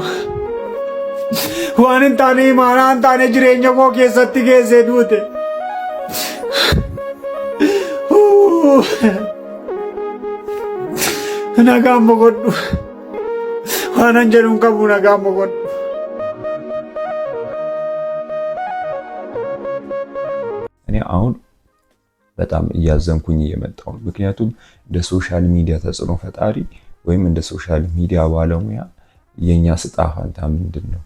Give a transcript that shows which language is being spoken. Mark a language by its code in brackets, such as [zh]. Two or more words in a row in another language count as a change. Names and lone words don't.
[om] Waan hin taane imaanaa hin taane jireenya koo keessatti geessee duute. Nagaan boqoddu. Waanan jedhu hin qabu nagaan boqoddu. [am] እኔ አሁን በጣም እያዘንኩኝ እየመጣሁ ነው። ምክንያቱም እንደ [en] social media [am] ተጽዕኖ ፈጣሪ ወይም እንደ [en] social media [am] ባለሙያ የኛ ስጣ ፋንታ ምንድነው?